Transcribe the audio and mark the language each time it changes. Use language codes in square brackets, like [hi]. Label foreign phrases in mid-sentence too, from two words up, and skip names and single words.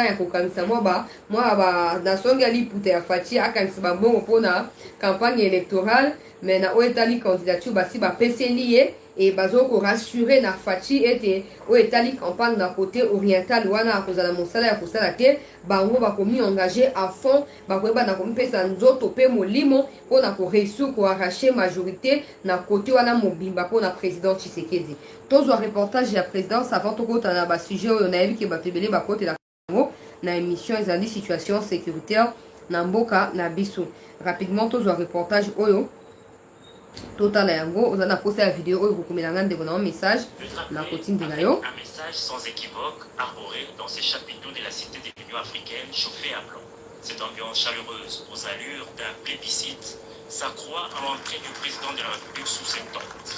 [ln] ya kokangisa moi na songi ali puta ya fachi akangisa mbongo pona [fr] campagne électorale mais [ln] na oetali candidature basi ba peseli ye et bazoko rassurer na fachi ete oetali campagne na [fr] côté oriental [ln] wana kozala mosala ya kosala te bango bakomi [fr] engagé à fond [ln] bakoyeba na komipesa nzoto pe molimo pona ko réussir ko arracher majorité na côté wana mobimba pona président Tshisekedi. Tozwa reportage ya [fr] présidence avant [ln] tokota na ba sujet oyo na yebi ke batebele bakote la Congo na émission ezali [fr] situation sécuritaire [ln] na mboka na biso. Rapidement tozwa reportage oyo Total yango, [fr] on a posté la vidéo, vous pouvez un message. Un message sans équivoque, arboré dans ces chapiteaux de la cité de l'Union africaine chauffée à blanc. Cette ambiance chaleureuse aux allures d'un plébiscite s'accroît à l'entrée du président de la République sous ses tentes.